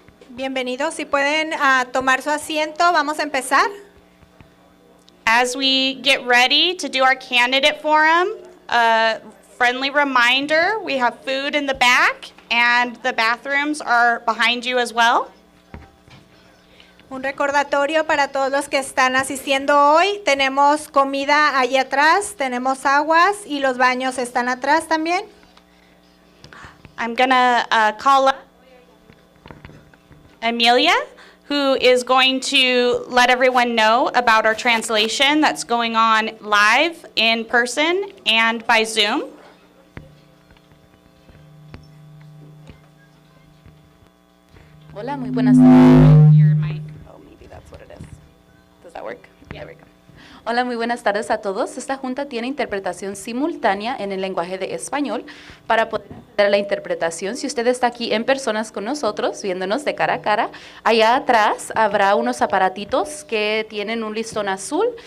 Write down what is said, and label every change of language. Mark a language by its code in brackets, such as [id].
[es] Bienvenidos, si pueden tomar su asiento, vamos a empezar. [en] As we get ready to do our candidate forum, a friendly reminder, we have food in the back and the bathrooms are behind you as well. [es] Un recordatorio para todos los que están asistiendo hoy. Tenemos comida allí atrás, tenemos aguas y los baños están atrás también. [en] I'm gonna call up Amelia, who is going to let everyone know about our translation that's going on live, in person, and by Zoom. [es] Hola, muy buenas tardes. [en] Your mic. Oh, maybe that's what it is. Does that work? Yeah, there we go. [es] Hola, muy buenas tardes a todos. Esta junta tiene interpretación simultánea en el lenguaje de español. Para poder hacer la interpretación, si usted está aquí en personas con nosotros, viéndonos de cara a cara, allá atrás habrá unos aparatitos que tienen un listón azul.